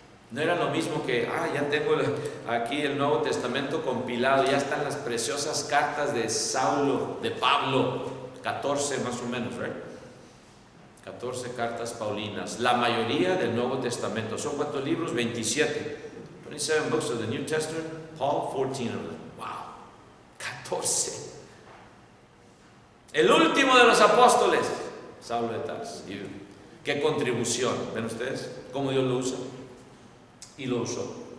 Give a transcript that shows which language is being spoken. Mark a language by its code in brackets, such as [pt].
[es] No era lo mismo que, ya tengo aquí el Nuevo Testamento compilado, ya están las preciosas cartas de Saulo, de Pablo, 14 más o menos, ¿right? 14 cartas paulinas, la mayoría del Nuevo Testamento. ¿Son cuántos libros? 27. [en] 27 books of the New Testament, Paul, 14 of them. Wow, 14. [es] El último de los apóstoles, Saulo de Tarso. Qué contribución, ¿ven ustedes? Cómo Dios lo usa. Y lo usó.